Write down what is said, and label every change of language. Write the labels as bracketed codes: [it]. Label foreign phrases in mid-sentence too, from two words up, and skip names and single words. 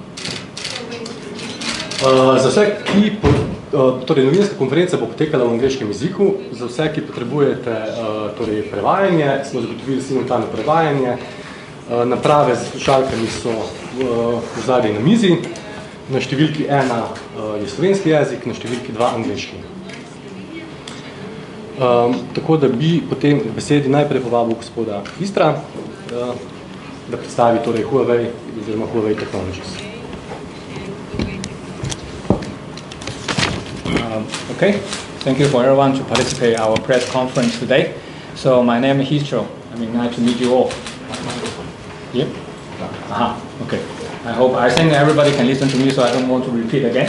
[sl] Za vse, ki torej, novinarska konferenca bo potekala v angleškem jeziku, za vse, ki potrebujete torej, prevajanje, smo zagotovili simultano prevajanje, naprave z slušalkami so v zadnji na mizi, na številki 1 je slovenski jezik, na številki 2 angleški. Tako da bi potem v besedi najprej povabil gospoda Histra, da predstavi torej Huawei oziroma Huawei Technologies. [en] Okay, thank you for everyone to participate in our press conference today. So my name is Histro. Nice to meet you all. Yeah? Okay. I think everybody can listen to me, so I don't want to repeat again.